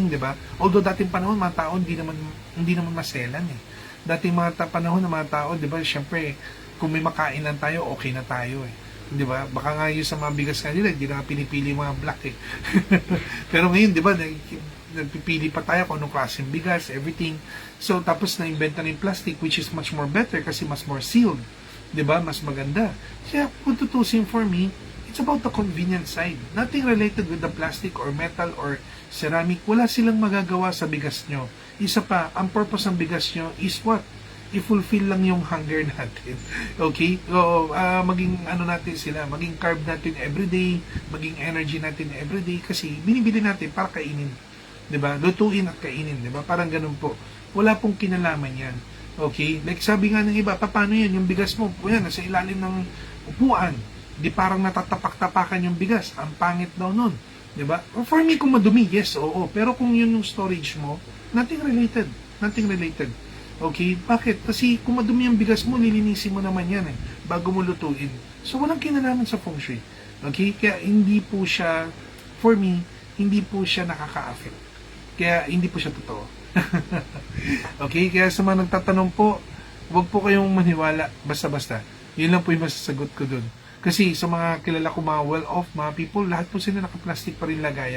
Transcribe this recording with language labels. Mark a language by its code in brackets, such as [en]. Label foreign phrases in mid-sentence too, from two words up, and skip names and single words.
[tl] Although dating panahon, mga tao hindi naman maselan Dating panahon ng mga tao, di ba, syempre, kung may makain lang tayo, okay na tayo eh. Di ba? Baka nga yung sa mga bigas kanila, hindi na pinipili yung mga black eh. Pero ngayon, di ba, nagpipili pa tayo kung anong klaseng bigas, everything. So, tapos na-inventa na yung plastic, [en] which is much more better [tl] kasi mas [en] more sealed. [tl] Di ba? Mas maganda. Kaya, kung tutusin [en] for me, it's about the convenience side. Nothing related with the plastic or metal or ceramic. [tl] Wala silang magagawa sa bigas nyo. Isa pa, ang purpose ng bigas nyo [en] is what? [tl] I-fulfill lang yung hunger natin. Okay? So, maging ano natin sila, maging carb natin everyday, maging energy natin everyday kasi binibili natin para kainin. 'Di ba? Lutuin at kainin, 'di ba? Parang ganun po. Wala pong kinalaman 'yan. Okay? Like sabi nga ng iba, paano 'yan yung bigas mo? Yan nasa ilalim ng upuan. Di parang natatapak-tapakan yung bigas. Ang pangit daw nun. 'Di ba? [en] For me [tl] kung madumi, yes, oo. Pero kung yun yung storage mo, [en] nothing related. Nothing related. [tl] Okay? Bakit? Kasi kung madumi yung bigas mo, lilinisin mo naman yan eh, bago mo lutuin. So, walang kinalaman sa feng shui. Okay? Kaya hindi po siya, [en] for me, [tl] hindi po siya nakaka-affect. Kaya hindi po siya totoo. Okay? Kaya sa mga nagtatanong po, huwag po kayong maniwala basta-basta. Yun lang po yung masasagot ko dun. Kasi sa mga kilala ko, mga well-off, mga people, lahat po sila naka-plastic pa rin lagayan.